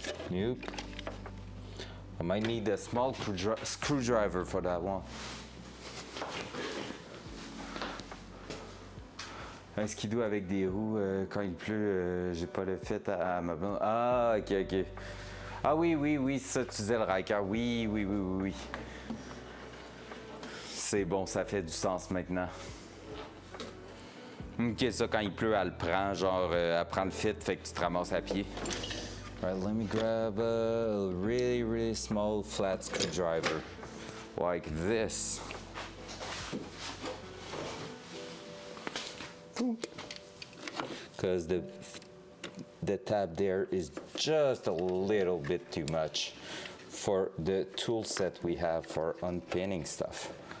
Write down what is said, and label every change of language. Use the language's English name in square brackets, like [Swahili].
[English] Nope. I might need a small screwdriver for that one. [French] Un skidoo avec des roues quand il pleut, j'ai pas le fit à ma blonde. Ah, ok. Ah oui, ça tu disais le riker. Oui. C'est bon, ça fait du sens maintenant. Ok, ça quand il pleut, elle le prend, genre elle prend le fit, fait que tu te ramasses à pied. [English] Alright, let me grab a really small flat screwdriver, like this. Because the tab there is just a little bit too much for the tool set we have for unpinning stuff.